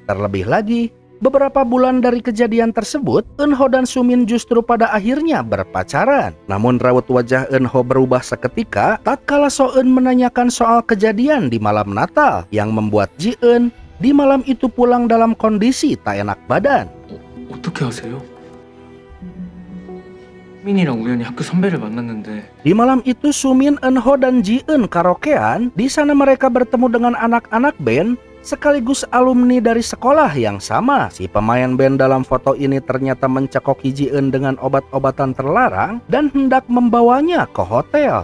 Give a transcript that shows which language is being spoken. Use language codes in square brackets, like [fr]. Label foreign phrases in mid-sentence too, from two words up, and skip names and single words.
[id] Terlebih lagi, beberapa bulan dari kejadian tersebut, Eun-ho dan Sumin justru pada akhirnya berpacaran. Namun raut wajah Eun-ho berubah seketika tatkala So-eun menanyakan soal kejadian di malam Natal yang membuat Ji-eun di malam itu pulang dalam kondisi tak enak badan. [ko] 어떻게 아세요? 민이랑 우연히 학교 선배를 만났는데 [id] Di malam itu Sumin, Eun-ho dan Ji-eun karaokean. Di sana mereka bertemu dengan anak-anak band sekaligus alumni dari sekolah yang sama. Si pemain band dalam foto ini ternyata mencekoki Ji-eun dengan obat-obatan terlarang dan hendak membawanya ke hotel.